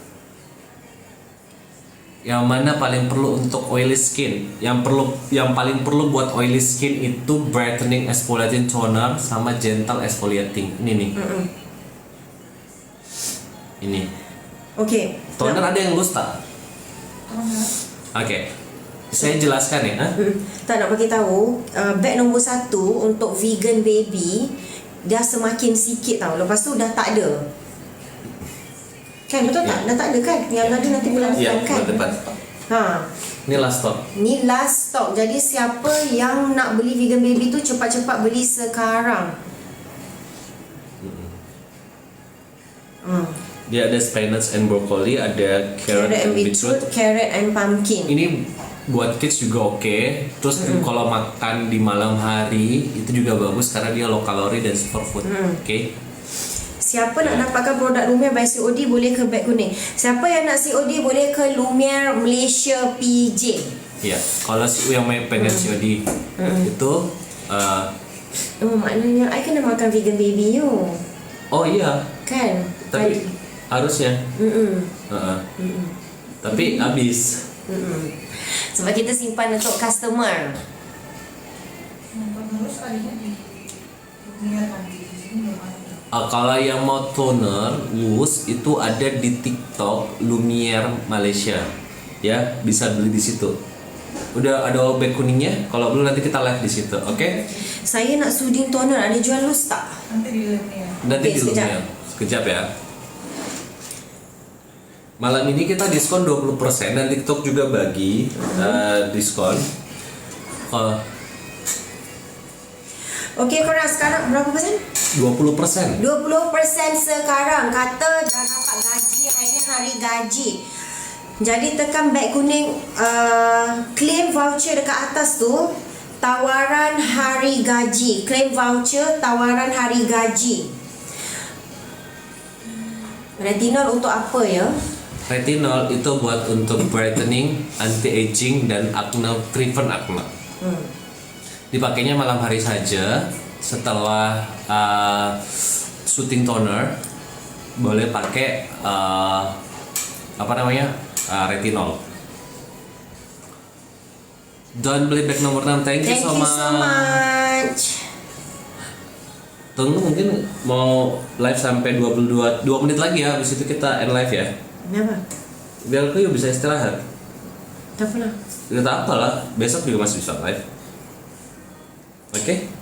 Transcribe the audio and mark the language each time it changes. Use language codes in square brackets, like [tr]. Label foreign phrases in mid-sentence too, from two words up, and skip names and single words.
[ms] Yang mana paling perlu untuk [en] oily skin? [id] Yang paling perlu buat [en] oily skin [id] itu [en] brightening exfoliating toner [id] sama [en] gentle exfoliating. [id] Ini nih. Ini. Oke. [ms] Toner ada yang loose tak? Oke. [id] Saya jelaskan ya. [ms] Tak nak bagi tahu, bag nombor 1 untuk [en] vegan baby [ms] dah semakin sikit tau. Lepas tu dah tak ada. Kan betul tak? Dah tak ada kan? Yang ada nanti bulan depan kan? Bulan depan. Ini [en] last stock. [ms] Ni [en] last stock. [ms] Jadi siapa yang nak beli [en] vegan baby [ms] tu cepat-cepat beli sekarang. Dia ada [en] spinach and broccoli, [ms] ada [en] carrot and beetroot, carrot and pumpkin. [id] Ini buat kids juga oke. Terus kalau makan di malam hari itu juga bagus karena dia low kalori dan superfood. Oke. [ms] Siapa nak dapatkan produk Lumiere by COD boleh ke beg kuning. Siapa yang nak COD boleh ke Lumiere Malaysia PJ. [id] Ya, kalau yang pengen COD itu [ms] Oh, maknanya I kena makan [en] vegan baby [ms] you. [id] oh iya, [ms] Kan? [id] tapi harusnya. Tapi habis. [ms] Sebab kita simpan untuk customer. [id] Kalau yang mau toner loose itu ada di TikTok Lumiere Malaysia, ya bisa beli di situ. Udah ada bag kuningnya. Kalau belum nanti kita live di situ, oke? [ms] Saya nak [en] soothing toner, [ms] ada jual loose tak? [id] Nanti di Lumiere. Nanti [ms] Okey, [id] di [ms] sekejap. Lumiere. Sekejap ya. Malam ini kita diskon 20% dan TikTok juga bagi diskon. Okey, korang sekarang berapa persen? 20%. 20% sekarang. Kata dah dapat gaji, hari ni hari gaji. Jadi tekan beg kuning, [en] claim voucher [ms] dekat atas tu, tawaran hari gaji. [en] Claim voucher, [ms] tawaran hari gaji. [id] Retinol untuk apa ya? Retinol itu buat untuk [en] brightening, anti-aging [id] dan acne, [en] treatment acne. [id] Dipakainya malam hari saja setelah [en] shooting toner. [ms] Boleh pakai retinol. Don't beli bag nomor 6. [en] Thank you Thank so you much. so much. [id] Tunggu, mungkin mau live sampai 2 menit lagi ya. Habis itu kita [en] end live [id] ya. Kenapa? Biar aku bisa istirahat. [ms] Tak apalah. [id] Tidak apalah, besok juga masih bisa live. Oke?